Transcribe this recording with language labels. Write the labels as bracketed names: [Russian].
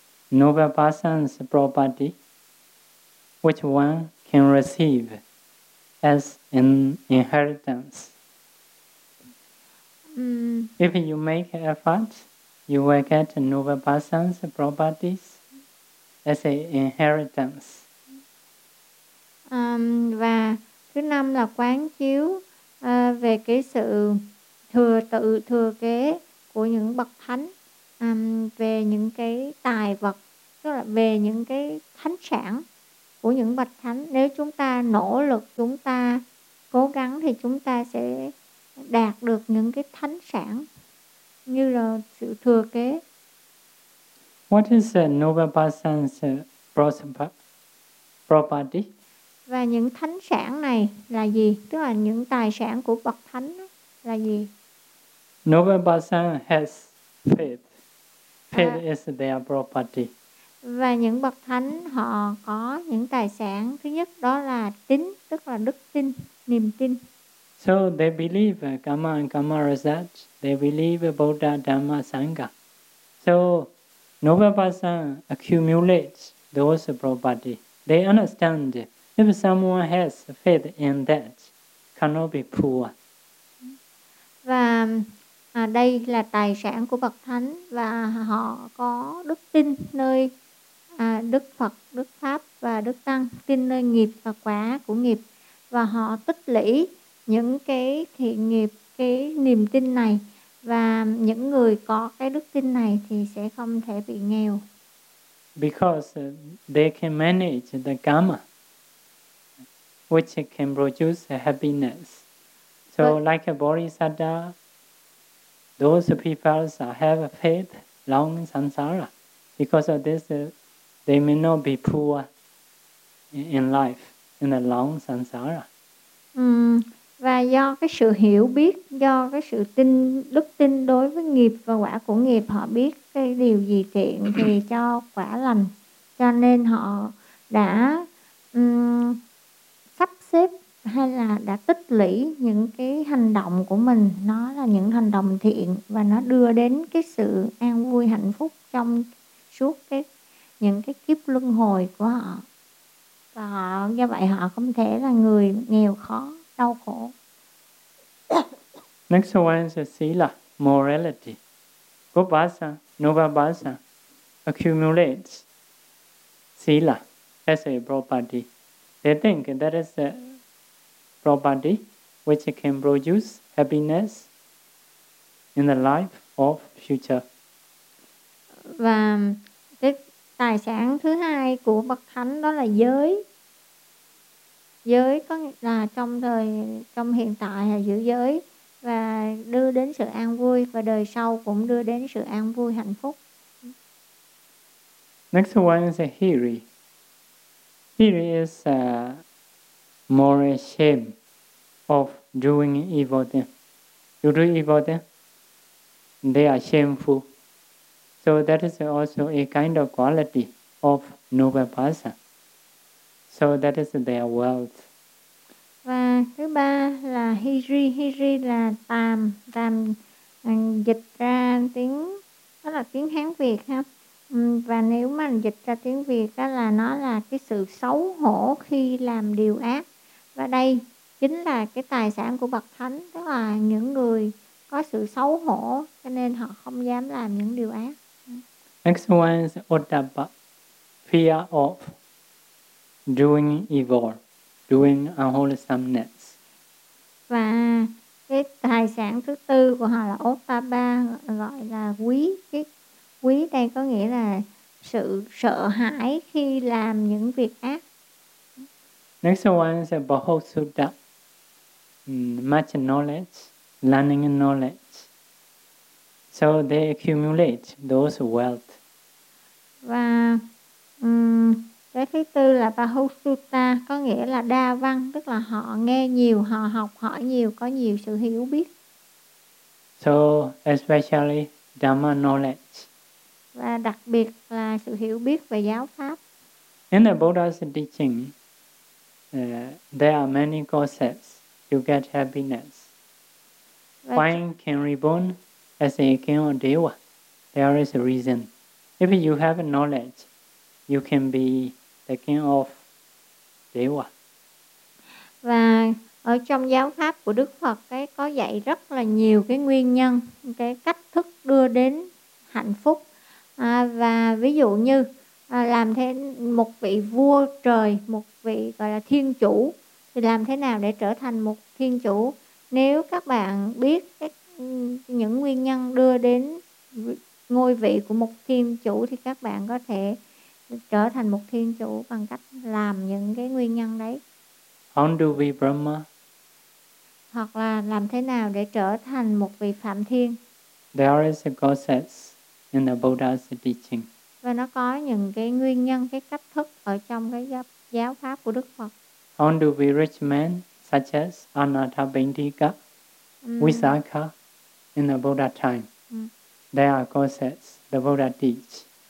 [English] noble person's property, which one can receive as an inheritance? If you make effort, you will get noble person's properties as an inheritance. [Vietnamese] Và thứ năm là quán chiếu về cái sự thừa tự thừa kế của những bậc thánh, về những cái tài vật, tức là về những cái thánh sản của những bậc thánh. Nếu chúng ta nỗ lực, chúng ta cố gắng thì chúng ta sẽ đạt được những cái thánh sản như là sự thừa kế. [English] What is a noble person's property? [Vietnamese] Và những thánh sản này là gì? Tức là những tài sản của bậc thánh là gì? [English] Noble person has faith. Faith is their property. [Vietnamese] Và những bậc thánh họ có những tài sản. Thứ nhất đó là tín, tức là đức tin, niềm tin. [English] So they believe karma and karma result. They believe Buddha, Dhamma, Sangha. So noble person accumulates those property. They understand if someone has faith in that, cannot be poor. [Vietnamese] Và đây là tài sản của bậc thánh và họ có đức tin nơi Đức Phật, Đức Pháp và Đức Tăng, tin nơi nghiệp và quả của nghiệp, và họ tích lũy những cái thiện nghiệp, cái niềm tin này, và những người có cái đức tin này thì sẽ không thể bị nghèo. [English] Because they can manage the karma, which can produce happiness. So like a Bodhisattva, those people have faith, long samsara. Because of this, they may not be poor in life, in a long samsara. [Vietnamese] Và do cái sự hiểu biết, do cái sự tin, đức tin đối với nghiệp và quả của nghiệp, họ biết cái điều gì thiện thì cho quả lành. Cho nên họ đã sắp xếp hay là đã tích lũy những cái hành động của mình. Nó là những hành động thiện và nó đưa đến cái sự an vui, hạnh phúc trong suốt cái những cái kiếp luân hồi của họ. Và họ, do vậy họ không thể là người nghèo khó. [English] Next one is sila, morality. Good basa, noble basa accumulates sila as a property. They think that is a property which can produce happiness in the life of future. [Vietnamese] Và cái tài sản thứ hai của bậc thánh đó là giới. Giới có là trong thời, trong hiện tại là giữ giới và đưa đến sự an vui, và đời sau cũng đưa đến sự an vui, hạnh phúc. [English] Next one is a hiri. Hiri is a moral shame of doing evil thing. You do evil thing, they are shameful. So that is also a kind of quality of noble person. So that is their wealth. [Vietnamese] Và thứ ba là hiri. Hiri là tàm. Tàm dịch ra tiếng, đó là tiếng Hán Việt ha. Và nếu mà dịch ra tiếng Việt đó là nó là cái sự xấu hổ khi làm điều ác. Và đây chính là cái tài sản của bậc thánh, tức là những người có sự xấu hổ cho nên họ không dám làm những điều ác. [English] Next one is Ottapa. Fear of doing evil, doing unwholesomeness. [Vietnamese] Và cái tài sản thứ tư của họ là Ottapa, gọi là quý. Cái quý đây có nghĩa là sự sợ hãi khi làm những việc ác. [English] Next one is Bodhisattva. Much knowledge, learning knowledge. So they accumulate those wealth. [Vietnamese] Và cái thứ tư là Bahusutta, có nghĩa là đa văn, tức là họ nghe nhiều, họ học hỏi nhiều, có nhiều sự hiểu biết. [English] So especially Dhamma knowledge. [Vietnamese] Và đặc biệt là sự hiểu biết về giáo pháp. [English] In the Buddha's teaching, there are many causes to get happiness. One can reborn as a king or deva. There is a reason. If you have knowledge, you can be the king of Deva. [Vietnamese] Và ở trong giáo pháp của Đức Phật ấy, có dạy rất là nhiều cái nguyên nhân, cái cách thức đưa đến hạnh phúc. Và ví dụ như làm thế một vị vua trời, một vị gọi là thiên chủ, thì làm thế nào để trở thành một thiên chủ? Nếu các bạn biết những nguyên nhân đưa đến ngôi vị của một thiên chủ thì các bạn có thể trở thành một thiên chủ bằng cách làm những cái nguyên nhân đấy. [English] How do we Brahma? [Vietnamese] Hoặc là làm thế nào để trở thành một vị Phạm Thiên? [English] There is a process in the Buddha's teaching. [Vietnamese] Và nó có những cái nguyên nhân, cái cách thức ở trong cái giáo pháp của Đức Phật. [English] How do we rich men such as Anathapindika, Visakha in the Buddha time? There are causes the Buddha teach.